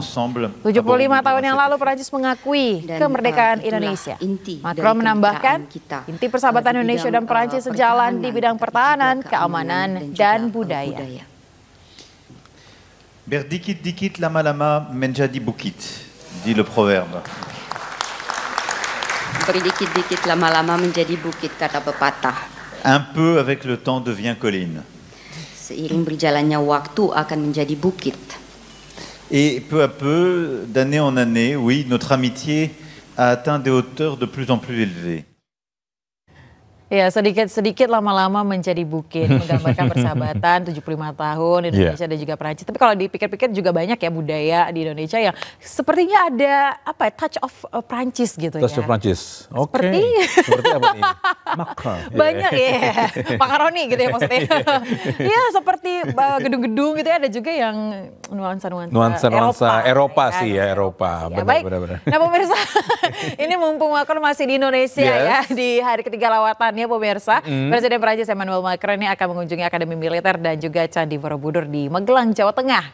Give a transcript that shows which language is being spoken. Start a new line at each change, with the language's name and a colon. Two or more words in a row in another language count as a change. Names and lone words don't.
Indonesian: 75 tahun yang lalu Prancis mengakui kemerdekaan Indonesia. Macron menambahkan, inti persahabatan Indonesia dan Prancis sejalan di bidang pertahanan, keamanan, dan budaya. Berdikit-dikit lama-lama menjadi bukit,
French: dit le proverbe.
Indonesian: Berdikit-dikit lama-lama menjadi bukit, kata pepatah.
French: Un peu avec le temps devient colline.
Indonesian: Seiring berjalannya waktu akan menjadi bukit.
French: Et peu à peu, d'année en année, oui, notre amitié a atteint des hauteurs de plus en plus élevées.
Indonesian: Ya, sedikit-sedikit lama-lama menjadi bukit, menggambarkan persahabatan 75 tahun Indonesia dan juga Prancis. Tapi kalau dipikir-pikir juga banyak ya budaya di Indonesia yang sepertinya ada apa ya,
English: touch of
Indonesian: Prancis gitu ya.
English: Touch of
Indonesian: Prancis. Oke. Seperti apa nih? Macron. Banyak ya. Makaroni gitu ya maksudnya. Iya, seperti gedung-gedung gitu ya, ada juga yang nuansa Eropa sih ya, Eropa. Ya, benar. Nah, pemirsa, ini mumpung Macron masih di Indonesia ya di hari ketiga lawatan ya pemirsa, Presiden Prancis Emmanuel Macron ini akan mengunjungi Akademi Militer dan juga Candi Borobudur di Magelang, Jawa Tengah.